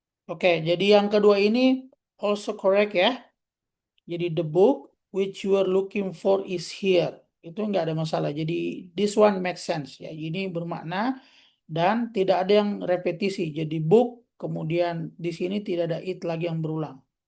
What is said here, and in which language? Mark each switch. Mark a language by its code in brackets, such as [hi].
[id] Oke, jadi yang kedua ini [en] also correct [id] ya. [en] Jadi the book which you are looking for is here. [id] Itu nggak ada masalah. Jadi [en] this one makes sense [id] ya. Ini bermakna dan tidak ada yang repetisi. Jadi book kemudian di sini tidak ada it lagi yang berulang.